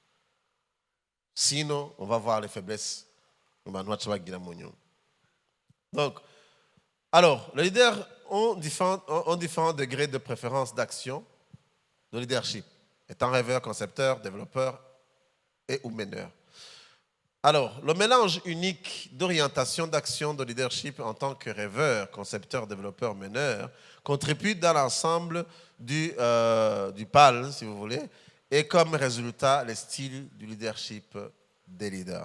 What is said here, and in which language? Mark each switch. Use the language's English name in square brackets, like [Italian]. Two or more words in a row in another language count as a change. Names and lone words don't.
[French] Sinon on va voir les faiblesses [Rundi] mu bantu baca bagira mu nyuma. [French] Donc alors les leaders ont différents degrés de préférence d'action de leadership étant rêveur, concepteur, développeur et ou meneur. Alors, le mélange unique d'orientation d'action de leadership en tant que rêveur, concepteur, développeur, meneur contribue dans l'ensemble du PAL, si vous voulez, et comme résultat, les styles du leadership des leaders.